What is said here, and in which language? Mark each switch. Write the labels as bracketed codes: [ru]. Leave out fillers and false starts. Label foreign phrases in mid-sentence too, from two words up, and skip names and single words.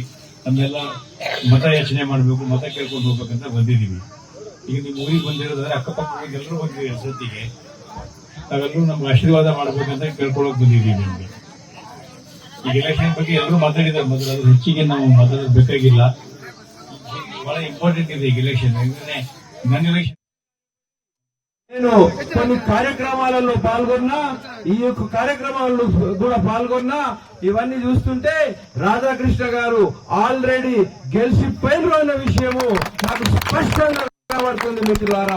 [kn] ನಮ್ಮೆಲ್ಲ ಮತ ಯಾಚನೆ ಮಾಡಬೇಕು, ಮತ ಕೇಳ್ಕೊಂಡು ಹೋಗ್ಬೇಕಂತ ಬಂದಿದ್ದೀವಿ. ಈಗ ನೀವು ಊರಿಗೆ ಬಂದಿರೋದಾದ್ರೆ ಅಕ್ಕಪಕ್ಕ ಎಲ್ಲರೂ ಬಂದಿದ್ದೀವಿ ಸತಿಗೆ. ನಾವೆಲ್ಲರೂ ನಮ್ಗೆ ಆಶೀರ್ವಾದ ಮಾಡ್ಬೇಕಂತ ಕೇಳ್ಕೊಳ್ಳೋಕೆ ಬಂದಿದ್ದೀವಿ. ನಿಮ್ಗೆ ಈಗ ಎಲೆಕ್ಷನ್ ಬಗ್ಗೆ ಎಲ್ಲರೂ ಮಾತಾಡಿದ್ದಾರೆ ಮೊದಲು, ಅದು ಹೆಚ್ಚಿಗೆ ನಾವು ಮಾತಾಡೋದು ಬೇಕಾಗಿಲ್ಲ. ಬಹಳ ಇಂಪಾರ್ಟೆಂಟ್ ಇದೆ ಈಗ ఎలక్షన్. ನನ್ನ ఎలక్షన్ [te] నేను కొన్ని కార్యక్రమాలలో పాల్గొన్నా, ఈ యొక్క కార్యక్రమాలలో కూడా పాల్గొన్నా, ఇవన్నీ చూస్తుంటే రాధాకృష్ణ గారు ఆల్రెడీ గెలిచిపోయిన అన్న విషయము నాకు స్పష్టంగా కనబడుతుంది మిత్రులారా.